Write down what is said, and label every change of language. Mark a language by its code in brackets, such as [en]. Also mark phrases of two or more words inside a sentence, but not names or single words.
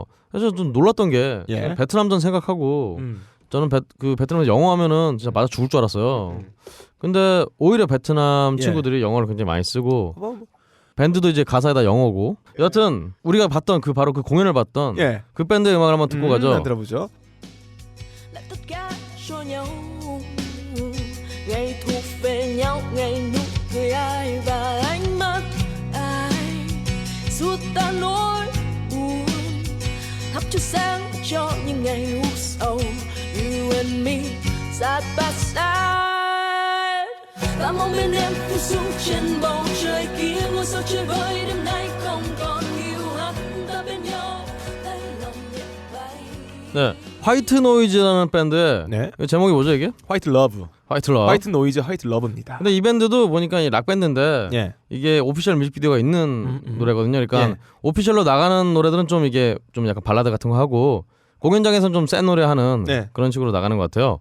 [ko] 그래서 좀 놀랐던 게 베트남전 생각하고 저는 베트남에서 영어 하면은 진짜 맞아 죽을 줄 알았어요. 근데 오히려 베트남 친구들이 영어를 굉장히 많이 쓰고 밴드도 이제 가사에다 영어고. 여하튼 우리가 봤던 바로 그 공연을 봤던 그 밴드의 음악을 한번 듣고 가죠. 들어보죠. [vi] Lại tất cả cho nhau ngày thuộc về nhau ngày nụ cười ai và ánh mắt ai giúp ta nỗi buồn thắp chút sáng cho những ngày u sầu. [en] You and me side by side [vi] ta mong bên em phút xuống trên bầu trời kia ngôi sao chơi vơi đêm nay không còn hiu hắt ta bên nhau tay lòng nhẹ bay. [ko] 네, 화이트 노이즈라는 밴드의 제목이 뭐죠 이게? 화이트 러브. 화이트 러브. 화이트 노이즈, 화이트 러브입니다. 근데 이 밴드도 보니까 락 밴드인데 이게 오피셜 뮤직비디오가 있는 노래거든요. 그러니까 오피셜로 나가는 노래들은 좀 이게 좀 약간 발라드 같은 거 하고 공연장에서는 좀 센 노래 하는 그런 식으로 나가는 것 같아요.